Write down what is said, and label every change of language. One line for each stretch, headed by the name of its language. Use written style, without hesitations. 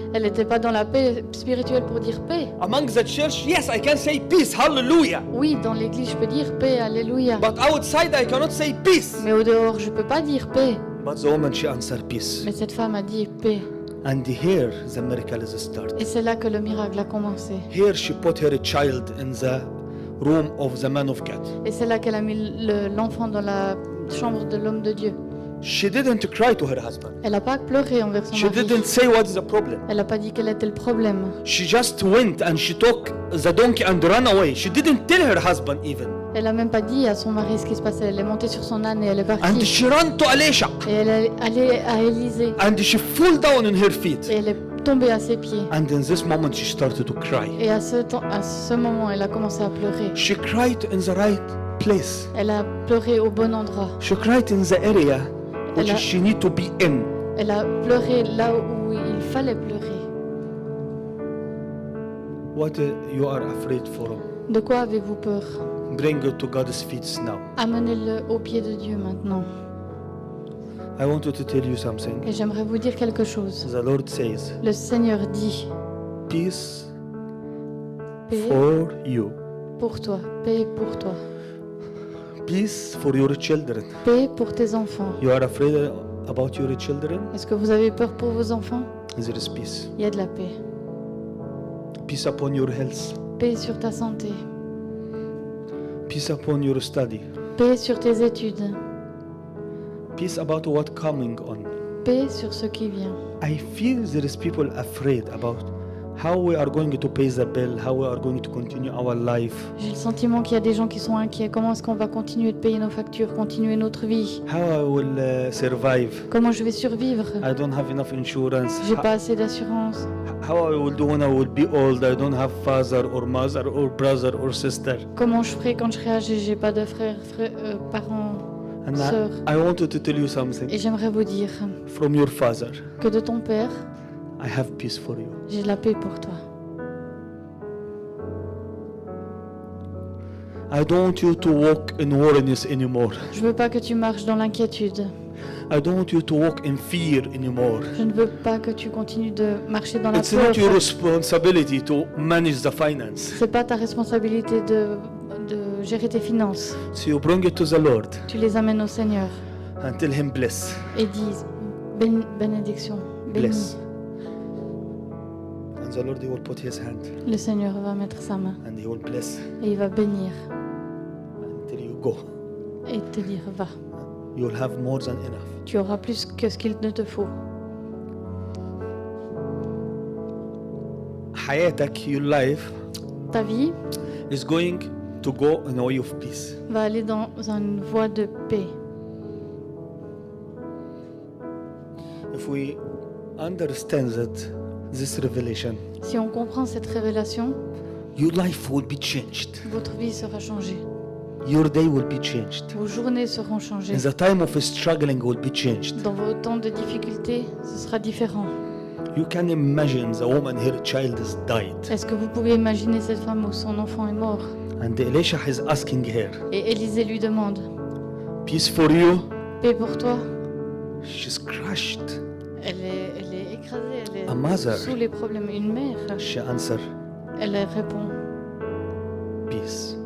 French: Elle n'était pas dans la paix spirituelle pour dire paix.
English: Among the church, yes, I can say peace, hallelujah.
French: Oui, dans l'église, je peux dire paix, alléluia.
English: But outside, I cannot say peace.
French: Mais au dehors, je peux pas dire paix.
English: But the woman, she answered peace.
French: Mais cette femme a dit paix.
English: And here the miracle is started.
French: Et c'est là que le miracle a commencé.
English: Here she put her child in the room of the man of God.
French: Et c'est là qu'elle a mis l'enfant dans la chambre de l'homme de Dieu.
English: She didn't cry to her husband.
French: Elle n'a pas pleuré envers son
English: She
French: mari.
English: didn't say what's the problem.
French: Elle n'a pas dit quel était le problème.
English: She just went and she took the donkey and ran away. She didn't tell her husband even.
French: Elle n'a même pas dit à son mari ce qui se passait. Elle est montée sur son âne et elle est
English: And
French: partie.
English: she ran to Elisha.
French: Et elle est allée à Élisée.
English: And she fell down on her feet.
French: Et elle est tombée à ses pieds.
English: And in this moment she started to cry.
French: Et à ce moment, elle a commencé à pleurer.
English: She cried in the right place.
French: Elle a pleuré au bon endroit.
English: She cried in the area which
French: Elle a-
English: she need to be in.
French: Elle a pleuré là où il fallait pleurer.
English: What you are afraid for?
French: De quoi avez-vous peur?
English: Bring it to God's feet now.
French: Amenez-le au pied de Dieu maintenant.
English: I wanted to tell you something.
French: Et j'aimerais vous dire quelque chose.
English: The Lord says,
French: Le Seigneur dit,
English: peace
French: paix
English: for you.
French: pour toi, paix pour toi,
English: Peace for your children.
French: paix pour tes enfants.
English: You are afraid about your children?
French: Est-ce que vous avez peur pour vos enfants?
English: There is peace.
French: Il y a de la paix.
English: Peace upon your health.
French: Paix sur ta santé,
English: Peace upon your study.
French: paix sur tes études,
English: Peace about what coming on.
French: paix sur ce qui vient.
English: I feel there is people afraid about how we are going to pay the bill, how we are going to continue our life,
French: J'ai le sentiment qu'il y a des gens qui sont inquiets. Comment est-ce qu'on va continuer de payer nos factures, continuer notre vie?
English: how I will survive.
French: Comment je vais survivre?
English: I don't have enough insurance.
French: J'ai pas assez d'assurance.
English: how I will do when I will be old. I don't have father or mother or brother or sister.
French: Comment je ferai quand je serai âgé? J'ai pas de parents,
English: And
French: sœurs.
English: I wanted to tell you something.
French: Et j'aimerais vous dire
English: From your father,
French: que de ton père,
English: I have peace for you.
French: j'ai de la paix pour toi.
English: I don't want you to walk in worriness anymore.
French: Je veux pas que tu marches dans l'inquiétude.
English: I don't want you to walk in fear anymore.
French: Je ne veux pas que tu continues de marcher dans la
English: It's
French: peur.
English: not your responsibility to manage the finance.
French: C'est pas ta responsabilité de gérer tes finances.
English: So you bring it to the Lord
French: Tu les amènes au Seigneur
English: and tell Him bless,
French: et dis bénédiction, bénis.
English: bless. And the Lord, He will put His hand
French: Le Seigneur va mettre sa main
English: and He will bless
French: et il va bénir
English: until you go.
French: et te dire va.
English: You will have more than enough.
French: Tu auras plus que ce qu'il ne te faut.
Arabic: حياتك,
English: your life
French: Ta vie
English: is going to go in a way of peace.
French: va aller dans une voie de paix.
English: If we understand that this revelation,
French: Si on comprend cette révélation,
English: your life will be changed.
French: votre vie sera changée.
English: Your day will be changed.
French: Vos journées seront changées.
English: And the time of struggling will be changed.
French: Dans vos temps de difficultés, ce sera différent.
English: You can imagine the woman, her child has died.
French: Est-ce que vous pouvez imaginer cette femme où son enfant est mort?
English: And Elisha is asking her,
French: Et Élisée lui demande,
English: peace for you?
French: paix pour toi?
English: She's crushed.
French: Elle est écrasée, elle
English: A mother.
French: est sous les problèmes. Une mère,
English: She answered,
French: elle répond,
English: peace.